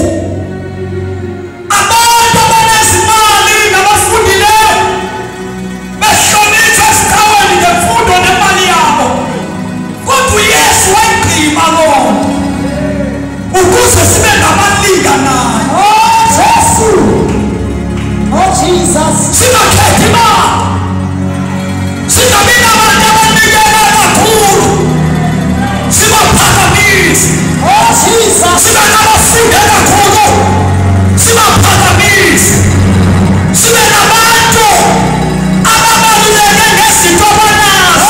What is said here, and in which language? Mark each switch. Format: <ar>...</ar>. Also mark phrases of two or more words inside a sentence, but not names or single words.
<xh>Abantu abanezimali nabafundileyo behlonitshwa esikaweni ngemfundo nemali yabo. Kodwa uYesu wayigqiba loo nto ukuze sibe ngabalinganayo. Oh Jesu.</xh> <en>Oh Jesus.</en> <xh>Singakhethi imali. Singabi nabantu abanikela kakhulu. Sibaphakamise.</xh> <en>Oh Jesus.</en> <xh>Sibe nabafunde kakhulu. Sibaphakamise. Sibe nabantu ababaluleke ngezinto abanazo.</xh>